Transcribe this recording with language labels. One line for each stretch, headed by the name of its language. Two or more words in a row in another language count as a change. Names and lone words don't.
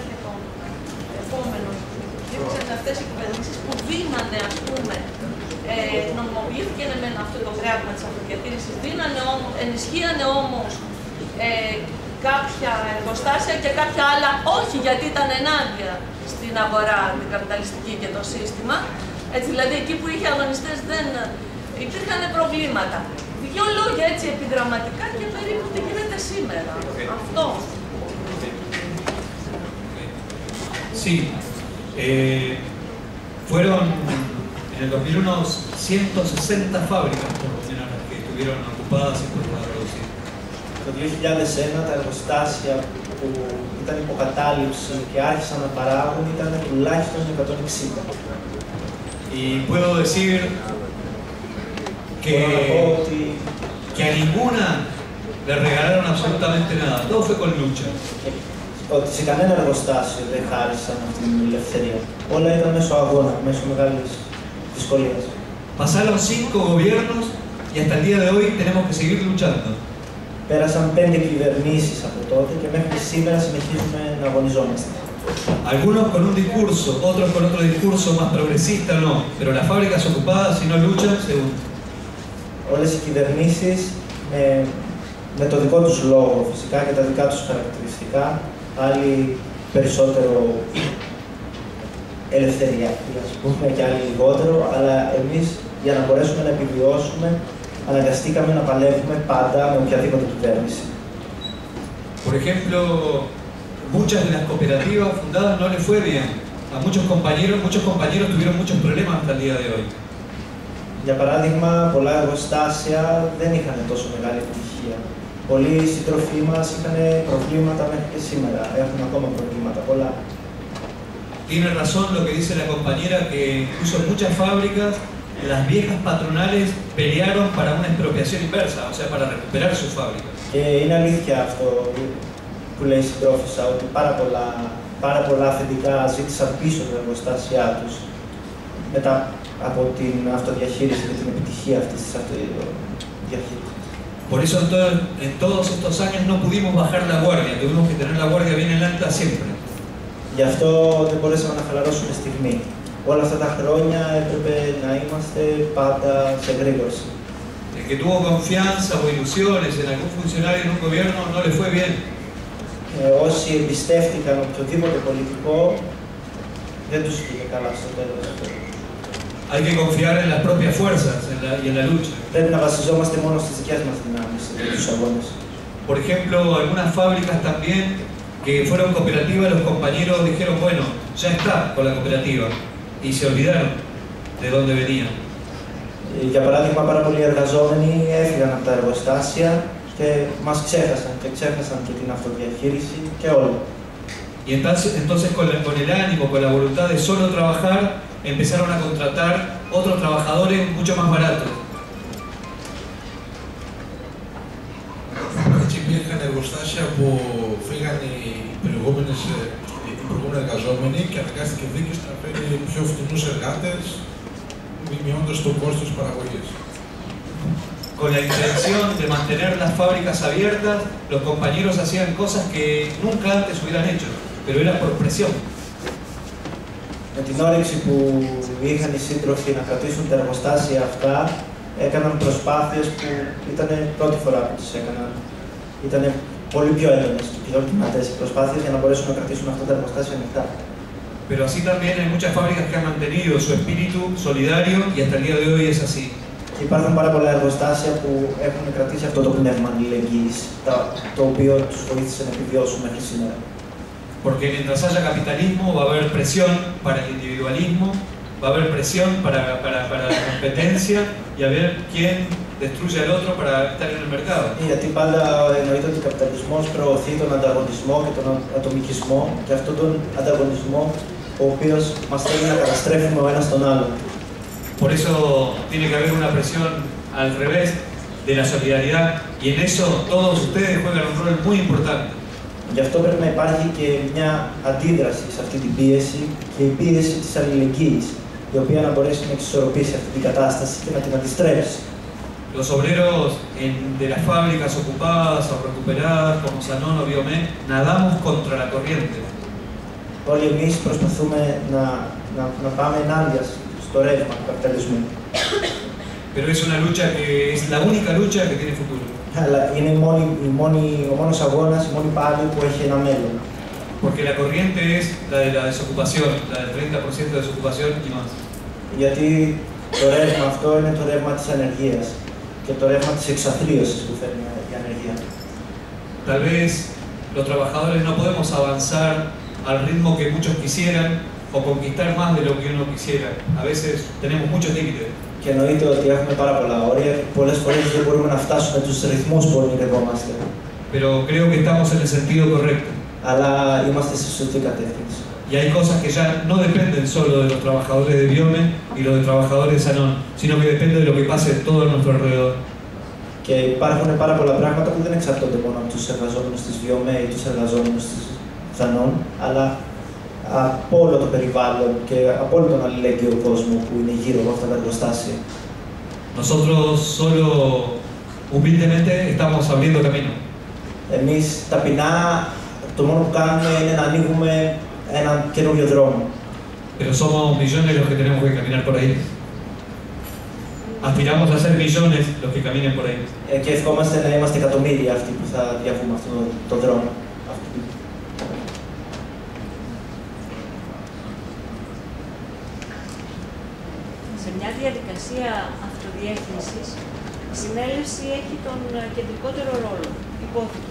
Greek: και τον επόμενο, υπήρξαν αυτές οι κυβερνήσεις που δίνανε, ας πούμε, νομιμοποιήθηκε με αυτό το γράμμα της αυτοδιαχείρισης, ενισχύανε όμως κάποια εργοστάσια και κάποια άλλα όχι, γιατί ήταν ενάντια στην αγορά, την καπιταλιστική και το σύστημα. Έτσι, δηλαδή, εκεί που είχε αγωνιστές δεν υπήρχαν προβλήματα. Δύο λόγια έτσι επιγραμματικά και περίπου τι γίνεται σήμερα. Αυτό.
Spanish: Sí. Fueron en el 2001 160 fábricas por lo menos las que estuvieron ocupadas y por la reducir.
Greek: Το 2001 τα εργοστάσια που ήταν υποκατάληψη και άρχισαν να παράγουν ήταν τουλάχιστον 160.
Spanish: Y puedo decir que a ninguna le regalaron absolutamente nada. Todo fue con lucha.
Greek: Ότι σε κανένα εργοστάσιο δεν χάρισαν αυτή την ελευθερία. Όλα ήταν μέσω αγώνα, μέσω μεγάλης δυσκολίας.
Spanish: Pasaron 5 gobiernos y hasta el día de hoy tenemos que seguir luchando.
Greek: Πέρασαν 5 κυβερνήσεις από τότε και μέχρι σήμερα συνεχίζουμε να αγωνιζόμαστε.
Spanish: Algunos con un discurso, otros con otro discurso más progresista, no. Pero las fábricas ocupadas, si no luchan, se hunden.
Greek: Όλες οι κυβερνήσεις με το δικό τους λόγο φυσικά και τα δικά τους χαρακτηριστικά, άλλοι περισσότερο ελευθερία, ας πούμε, και άλλοι λιγότερο, αλλά εμείς για να μπορέσουμε να επιβιώσουμε αναγκαστήκαμε να παλεύουμε πάντα με οποιαδήποτε κυβέρνηση.
Spanish: Por ejemplo, muchas de las cooperativas fundadas no les fue bien. A muchos compañeros tuvieron muchos problemas hasta el día de hoy.
Greek: Για παράδειγμα, πολλά εργοστάσια δεν είχαν τόσο μεγάλη επιτυχία. Πολλοί σύντροφοί μας είχαν προβλήματα μέχρι και σήμερα. Έχουν ακόμα προβλήματα πολλά.
Spanish: Tiene razón lo que dice la compañera, que incluso en muchas fábricas las viejas patronales pelearon para una expropiación inversa, o sea, para recuperar sus fábricas.
Greek: Και είναι αλήθεια αυτό που λέει η συντρόφισσα, ότι πάρα πολλά αφεντικά ζήτησαν πίσω τα εργοστάσια τους μετά από την αυτοδιαχείριση και την επιτυχία αυτής της αυτοδιαχείρισης.
Spanish: Por eso en todos estos años no pudimos bajar la guardia, tuvimos que tener la guardia bien en alta siempre.
Greek: Γι' αυτό δεν μπορέσαμε να χαλαρώσουμε στιγμή. Όλα αυτά τα χρόνια έπρεπε να είμαστε πάντα σε γρήγορση.
Spanish: El que tuvo confianza o ilusiones en algún funcionario en un gobierno no le fue bien.
Greek: Όσοι εμπιστεύτηκαν οποιοδήποτε πολιτικό, δεν τους πήγε καλά στο τέλος.
Spanish: Hay que confiar en las propias fuerzas y en la lucha.
Greek: Πρέπει να βασιζόμαστε μόνο στις δικές μας δυνάμεις και τους αγώνες.
Spanish: Por ejemplo, algunas fábricas también que fueron cooperativas, los compañeros dijeron, bueno, ya está con la cooperativa, y se olvidaron de dónde venían.
Greek: Για παράδειγμα, πάρα πολλοί εργαζόμενοι έφυγαν από τα εργοστάσια και μας ξέχασαν και την αυτοδιαχείριση και όλα.
Spanish: Y entonces con el ánimo, con la voluntad de solo trabajar, empezaron a contratar otros trabajadores mucho más baratos.
Greek: Έτσι υπήρχαν εργοστάσια που φύγαν οι προηγούμενοι εργαζόμενοι και αναγκάστηκε η δίκηση να φέρει πιο φτηνούς εργάτες, μειώνοντας το κόστος παραγωγής.
Spanish: Con la intención de mantener las fábricas abiertas, los compañeros hacían cosas que nunca antes hubieran hecho, pero era por presión.
Greek: Με την όρεξη που είχαν οι σύντροφοι να κρατήσουν τα εργοστάσια αυτά, έκαναν προσπάθειες που ήταν πρώτη φορά που τις έκαναν. Ήταν πολύ πιο έντονες και πιο δυνατές οι προσπάθειες για να μπορέσουν να κρατήσουν αυτά τα εργοστάσια ανοιχτά.
Spanish: Pero así también hay muchas fábricas que han mantenido su espíritu solidario y hasta el día de hoy es así.
Greek: Και υπάρχουν πάρα πολλά εργοστάσια που έχουν κρατήσει αυτό το πνεύμα αλληλεγγύης, το οποίο τους βοήθησε να επιβιώσουν μέχρι σήμερα.
Spanish: Porque mientras haya capitalismo va a haber presión para el individualismo, va a haber presión para la competencia y a ver quién destruye al otro para estar en el mercado.
Greek: Γιατί πάντα εννοείται ότι ο καπιταλισμός προωθεί τον ανταγωνισμό και τον ατομικισμό και αυτόν τον ανταγωνισμό ο οποίος μας θέλει να καταστρέφουμε ο ένας τον άλλον.
Spanish: Por eso tiene que haber una presión al revés de la solidaridad y en eso todos ustedes juegan un rol muy importante.
Greek: Γι' αυτό πρέπει να υπάρχει και μια αντίδραση σε αυτή την πίεση και η πίεση της αλληλεγγύης, η οποία να μπορέσει να εξισορροπήσει αυτή την κατάσταση και να την αντιστρέψει.
Spanish: Los obreros de las fábricas ocupadas o recuperadas como Sanon o Biomé nadamos contra la corriente.
Greek: Όλοι εμείς προσπαθούμε να πάμε ενάντια στο ρεύμα του καπιταλισμού.
Spanish: Pero es una lucha que es la única lucha que tiene futuro.
Greek: Αλλά είναι ο μόνος αγώνας, η μόνη πάλη που έχει ένα μέλλον.
Spanish: Porque la corriente es la de la desocupación, la del 30% de desocupación y más.
Greek: Γιατί το ρεύμα αυτό είναι το ρεύμα της ανεργίας και το ρεύμα της εξαθλίωσης που φέρνει η ανεργία.
Spanish: Tal vez los trabajadores no podemos avanzar al ritmo que muchos quisieran o conquistar más de lo que uno quisiera. A veces tenemos muchos límites.
Greek: Και εννοείται ότι έχουμε πάρα πολλά όρια και πολλές φορές δεν μπορούμε να φτάσουμε τους ρυθμούς που ονειρευόμαστε.
Spanish: Pero creo que estamos en el sentido correcto.
Greek: Αλλά είμαστε στη σωστή κατεύθυνση.
Spanish: Y hay cosas que ya no dependen solo de los trabajadores de Biome y los de trabajadores de Sanon, sino que depende de lo que pase todo a nuestro alrededor.
Greek: Και υπάρχουν πάρα πολλά πράγματα που δεν εξαρτώνται μόνο από τους εργαζόμενους της Βιομέ ή τους εργαζόμενους της Sanon, αλλά από όλο το περιβάλλον και από όλο τον αλληλέγγυο κόσμο που είναι γύρω από αυτά τα εργοστάσια.
Spanish: Nosotros solo humildemente estamos abriendo camino.
Greek: Εμείς ταπεινά το μόνο που κάνουμε είναι να ανοίγουμε έναν καινούριο δρόμο.
Spanish: Pero somos millones los que tenemos que caminar por ahí. Aspiramos a ser millones los que caminen por ahí.
Greek: Και ευχόμαστε να είμαστε εκατομμύρια αυτοί που θα διαβούμε αυτόν τον δρόμο. Σε μια διαδικασία αυτοδιεύθυνσης, η συνέλευση έχει τον κεντρικότερο ρόλο, υπόθηκο.